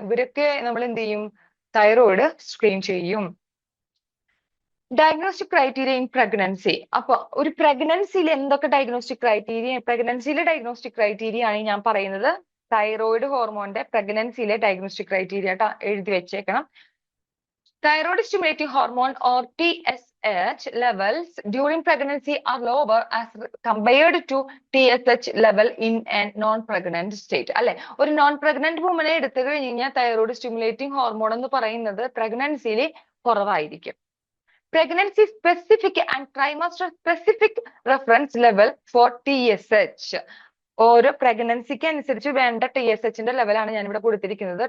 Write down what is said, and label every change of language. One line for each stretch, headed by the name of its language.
Malayalam: ഇവരൊക്കെ നമ്മൾ എന്ത് ചെയ്യും? തൈറോയിഡ് സ്ക്രീൻ ചെയ്യും.
English: Diagnostic criteria in pregnancy.
Malayalam: അപ്പൊ ഒരു പ്രഗ്നൻസിയിൽ എന്തൊക്കെ ഡയഗ്നോസ്റ്റിക് ക്രൈറ്റീരിയ, പ്രഗ്നൻസിയിലെ ഡയഗ്നോസ്റ്റിക് ക്രൈറ്റീരിയ ആണ് ഞാൻ പറയുന്നത്. തൈറോയിഡ് ഹോർമോണിന്റെ പ്രഗ്നൻസിയിലെ ഡയഗ്നോസ്റ്റിക് ക്രൈറ്റീരിയ എഴുതി വെച്ചേക്കണം.
English: Thyroid stimulating hormone or TSH levels during pregnancy are lower as compared to TSH level in a non-pregnant state.
Malayalam: അല്ലെ, ഒരു നോൺ പ്രഗ്നന്റ് വുമനെ എടുത്തു കഴിഞ്ഞാൽ തൈറോയിഡ് സ്റ്റിമുലേറ്റിംഗ് ഹോർമോൺ എന്ന് പറയുന്നത് പ്രഗ്നൻസിയിൽ കുറവായിരിക്കും.
English: Pregnancy specific and trimester specific reference level for TSH.
Malayalam: ഓരോ പ്രഗ്നൻസിക്ക് അനുസരിച്ച് വേണ്ട TSH-ന്റെ ലെവലാണ് ഞാൻ ഇവിടെ കൊടുത്തിരിക്കുന്നത്.